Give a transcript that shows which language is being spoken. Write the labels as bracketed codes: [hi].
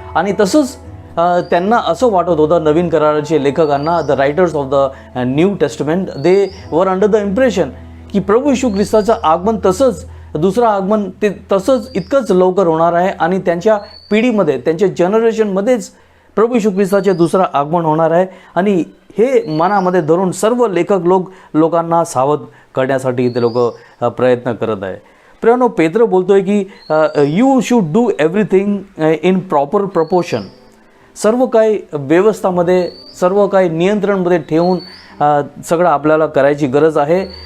[mr] आणि तसंच त्यांना असं वाटत होतं, नवीन कराराचे लेखकांना, [en] the writers of the New Testament, they were under the impression [mr] की प्रभू येशू ख्रिस्ताचं आगमन तसंच, दुसरं आगमन ते तसंच इतकंच लवकर होणार आहे, आणि त्यांच्या पिढीमध्ये, त्यांच्या जनरेशनमध्येच प्रभू येशू ख्रिस्ताचे दुसरं आगमन होणार आहे. आणि हे मनामध्ये धरून सर्व लेखक लोकांना सावध करण्यासाठी ते लोक प्रयत्न करत आहे. प्रियानो, पेत्र बोलतोय की [en] You should do everything in proper proportion. [mr] सर्व काही व्यवस्थामध्ये, सर्व काही नियंत्रणमध्ये ठेवून सगळं आपल्याला करायची गरज आहे.